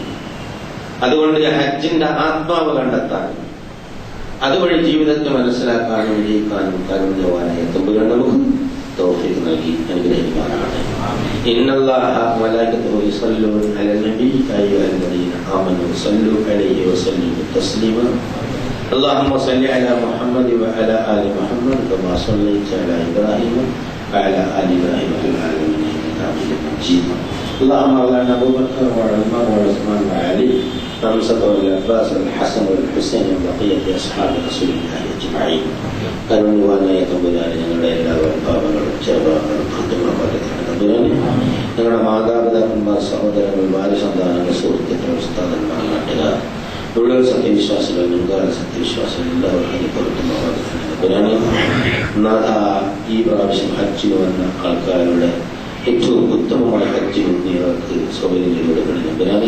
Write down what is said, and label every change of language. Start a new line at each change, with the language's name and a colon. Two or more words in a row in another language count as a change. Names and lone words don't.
Malayalam: അതുകൊണ്ട് ഹജ്ജിന്റെ ആത്മാവ് കണ്ടെത്താനും അതുവഴി ജീവിതത്തെ മനസ്സിലാക്കാനും വിജയിക്കാനും കാരുണ്യവാനായ തമ്പുരാൻ നമുക്ക് തൗഫീഖ് നൽകി അനുഗ്രഹിക്കുമാറാകട്ടെ.
Arabic: إن الله وملائكته يصلون على النبي أيها الذين آمنوا صلوا عليه وسلموا تسليما. اللهم صل على محمد وعلى آل محمد كما صليت على إبراهيم وعلى آل إبراهيم في العالمين إنك حميد مجيد. اللهم اغفر لنا أبو بكر وعمر وعثمان وعلي وحمزة والعباس والحسن والحسين وبقية أصحاب رسول الله أجمعين.
Malayalam: കരുണ്യവാനായ തമ്പുരാനെ ഞങ്ങളുടെ എല്ലാവരും പാപങ്ങളും ചെറുപാപങ്ങളും കൃത്യമാക്കാൻ തമ്പുരാനെ ഞങ്ങളുടെ മാതാപിതാക്കന്മാർ, സഹോദരങ്ങൾ, ഭാര്യസന്താനങ്ങൾ, സുഹൃത്തുക്കൾ, ഉസ്താദന്മാർ, നാട്ടുകാർ, മുഴുവൻ സത്യവിശ്വാസികൾ, മുൻകാല സത്യവിശ്വാസികൾ എല്ലാവരും അനുഭവത്തുമാകാതെ തമ്പുരാനെ ഈ പ്രാവശ്യം ഹജ്ജിന് വന്ന ആൾക്കാരുടെ ഏറ്റവും ഉത്തമമായ ഹജ്ജിന് നീർക്ക് സൗകര്യം ചെയ്തു കൊടുക്കണേ തമ്പുരാനെ.